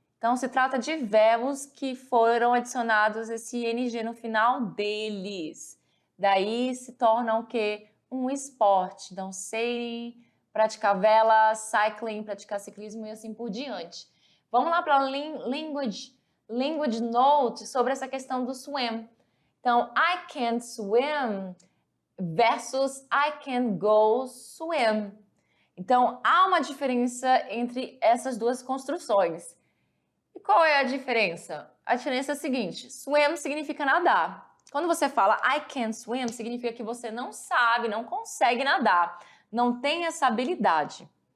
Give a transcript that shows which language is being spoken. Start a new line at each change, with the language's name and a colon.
Portuguese: Então, se trata de verbos que foram adicionados esse NG no final deles. Daí se torna o quê? Um esporte. Então, sailing, praticar vela, cycling, praticar ciclismo e assim por diante. Vamos lá para a language note sobre essa questão do swim.
English: Então, I can't swim versus I can go swim.
Portuguese: Então, há uma diferença entre essas duas construções. E qual é a diferença? A diferença é a seguinte, swim significa nadar. Quando você fala I can't swim, significa que você não sabe, não consegue nadar, não tem essa habilidade.